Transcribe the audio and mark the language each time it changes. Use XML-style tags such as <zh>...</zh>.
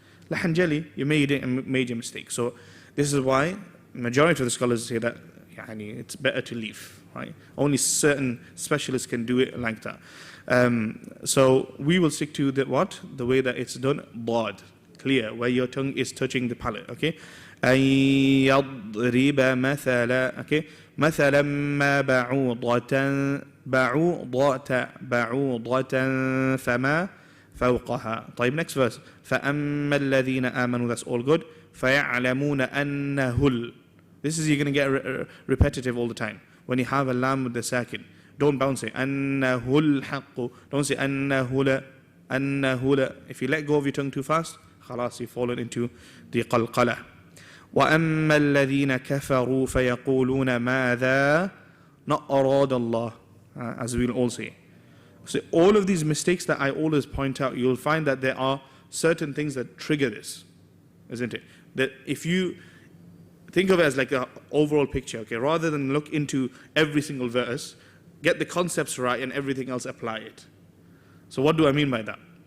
<en>Lahanjali, you made a major mistake. So this is why majority of the scholars say that it's better to leave, right? Only certain specialists can do it like that. So we will stick to the what? The way that it's done, Daad, clear, where your tongue is touching the palate, okay?</en> <ar>أن يضرب مثلا, okay? مثلا ما بعوضة فما فوقها.</ar> <en>طيب, next verse.</en> <ar>فأما الذين آمنوا,</ar> <en>that's all good.</en> <ar>فيعلمون أنه.</ar> <en>This is, you're going to get repetitive all the time. When you have a lam with the sakin, don't bounce it.</en> <ar>أنه الحق.</ar> <en>Don't say</en> <ar>أنه لا. أنه لا.</ar> <en>If you let go of your tongue too fast, خلاص, you've fallen into the qalqala.</en> <ar>وأما الذين كفروا فيقولون ماذا,</ar> <en>not</en> <ar>أراد الله,</ar> <en>as we'll all say. So all of these mistakes that I always point out, you'll find that there are certain things that trigger this, isn't it? That if you think of it as like an overall picture, okay, rather than look into every single verse, get the concepts right and everything else apply it. So what do I mean by that?</en>